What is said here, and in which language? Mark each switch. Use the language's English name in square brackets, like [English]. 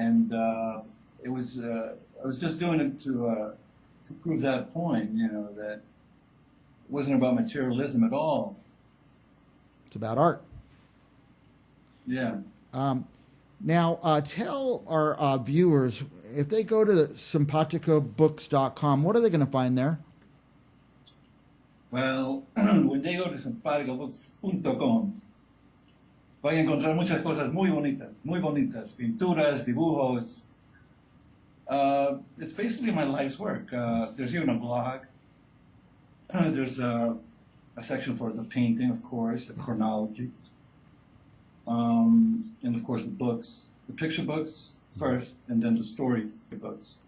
[English] And it was I was just doing it to prove that point, you know, that it wasn't about materialism at all. It's about art. Yeah. Now, tell our viewers, if they go to simpaticobooks.com, what are they going to find there? Well, when they go to simpaticobooks.com, [Spanish] van a encontrar muchas cosas muy bonitas, pinturas, dibujos. [English] It's basically my life's work. There's even a blog. There's a section for the painting, of course, the chronology, and of course the books, the picture books first, and then the story books.